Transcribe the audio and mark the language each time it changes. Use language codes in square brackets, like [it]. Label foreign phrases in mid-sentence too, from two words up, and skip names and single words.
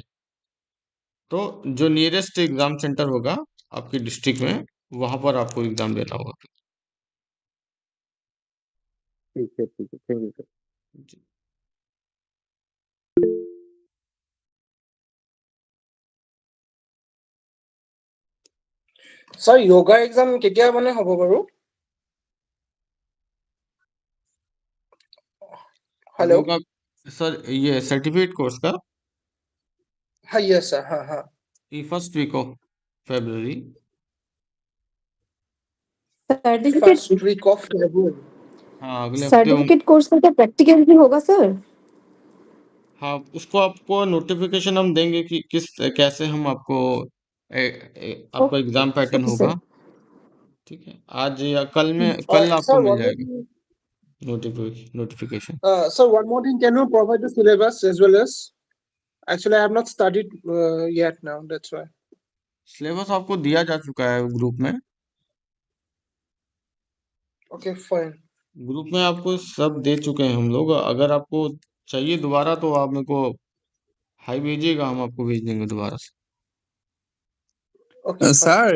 [hi] तो जो [en] nearest exam centre [hi] होगा आपके डिस्ट्रिक्ट में, वहां पर आपको एग्जाम देना होगा। ठीक है ठीक है, [en] thank you sir. [hi] जी। [en] sir yoga exam [as] কেতিয়া মানে হ'ব বাৰু? [hi] हेलो। योगा सर, ये [en] certificate course [hi] का हाँ [en] yes sir, [hi] हाँ हाँ। [en] first week of February. [hi] सर्टिफिकेट [en] first week of February. [hi] हाँ अगले हफ्ते होंगे। [en] certificate course [hi] का क्या प्रैक्टिकल भी होगा सर? हाँ उसको आपको नोटिफिकेशन हम देंगे कि किस कैसे हम आपको आपका [en] exam pattern [hi] ओके होगा। सर। ठीक है, आज या कल में, कल आपको सर मिल [en] one more [hi] जाएगा [en] थिंग, [hi] नोटिफिकेशन। [en] Sir one more thing, can you provide the syllabus as well as? Actually I have not studied yet now, that's why. [hi] सिलेबस आपको दिया जा चुका है ग्रुप में। [en] okay fine. [hi] ग्रुप में आपको सब दे चुके हैं हम लोग। अगर आपको चाहिए दोबारा तो आप मेरे को हाई भेजिएगा, हम आपको भेज देंगे दोबारा से। [en] okay fine.